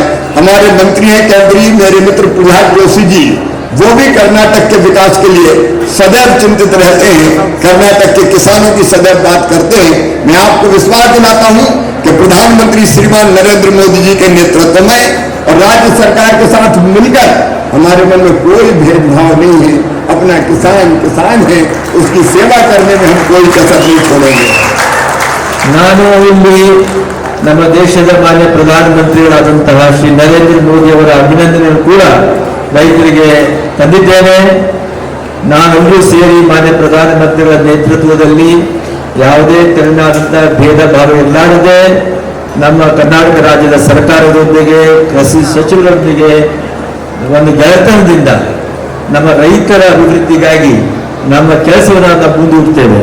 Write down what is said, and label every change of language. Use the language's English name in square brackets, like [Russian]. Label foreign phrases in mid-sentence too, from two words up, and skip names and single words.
[Hindi] हमारे मंत्री हैं केंद्रीय मेरे मित्र प्रहलाद जोशी जी, वो भी कर्नाटक के विकास के लिए सदैव चिंतित रहते हैं, कर्नाटक के किसानों की सदैव बात करते हैं. मैं आपको विश्वास दिलाता हूं कि प्रधानमंत्री श्रीमान नरेंद्र मोदी जी के नेतृत्व में और राज्य सरकार के साथ मिलकर हमारे मन में कोई भेदभाव नहीं है. अपना किसान किसान है, उसकी सेवा करने में हम कोई कसर नहीं छोड़ेंगे. [Kannada] ನಾನು ಇಲ್ಲಿ ನಮ್ಮ ದೇಶದ ಮಾನ್ಯ ಪ್ರಧಾನಮಂತ್ರಿಗಳಾದಂತಹ ಶ್ರೀ ನರೇಂದ್ರ ಮೋದಿ ಅವರ ಅಭಿನಂದನೆಯನ್ನು ಕೂಡ ರೈತರಿಗೆ ತಂದಿದ್ದೇನೆ. ನಾವೆಲ್ಲರೂ ಸೇರಿ ಮಾನ್ಯ ಪ್ರಧಾನಮಂತ್ರಿಗಳ ನೇತೃತ್ವದಲ್ಲಿ ಯಾವುದೇ ತೆರನಾದಂತಹ ಭೇದ ಭಾವ ಇರಲಾರದೆ ನಮ್ಮ ಕರ್ನಾಟಕ ರಾಜ್ಯದ ಸರ್ಕಾರದೊಂದಿಗೆ ಕೃಷಿ ಸಚಿವರೊಂದಿಗೆ ಒಂದು ಗೆಳೆತನದಿಂದ ನಮ್ಮ ರೈತರ ಅಭಿವೃದ್ಧಿಗಾಗಿ ನಮ್ಮ ಕೆಲಸವನ್ನು ನಾವು ಮುಂದೂಡ್ತೇವೆ.